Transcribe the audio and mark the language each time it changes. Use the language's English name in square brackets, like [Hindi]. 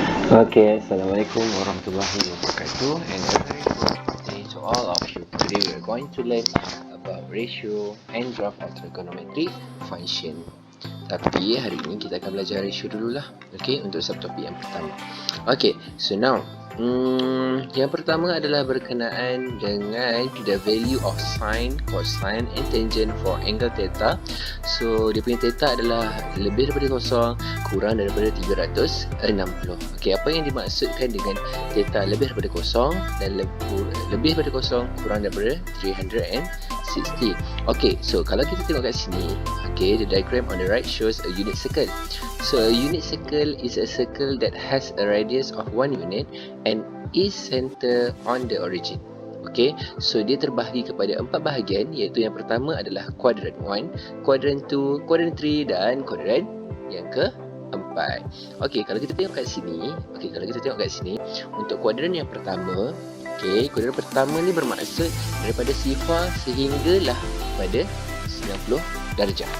[English] Okay, [Arabic] Assalamualaikum warahmatullahi wabarakatuh, [English] and a very good day to all of you. Today we are going to learn about ratio and graph of trigonometric function. [Malay] Tapi hari ini kita akan belajar ratio dululah. [English] Okay, [Malay] untuk subtopik yang pertama. [English] Okay, so now [Malay] yang pertama adalah berkenaan dengan [English] the value of sine, cosine and tangent for angle theta. [Malay] So dia punya theta adalah lebih daripada kosong kurang daripada 360. Okey, apa yang dimaksudkan dengan theta lebih daripada kosong dan lebih daripada kosong kurang daripada 360? [English] Okey, so [Malay] kalau kita tengok kat sini, [English] okay, the diagram on the right shows a unit circle. So a unit circle is a circle that has a radius of 1 unit and is center on the origin. [Malay] Okay, so dia terbahagi kepada 4 bahagian, iaitu yang pertama adalah quadrant 1, quadrant 2, quadrant 3 dan quadrant yang keempat. Okey, kalau kita tengok kat sini, untuk kuadran yang pertama, okey, kuadran pertama ni bermaksud daripada sifar sehinggalah pada 90 darjah.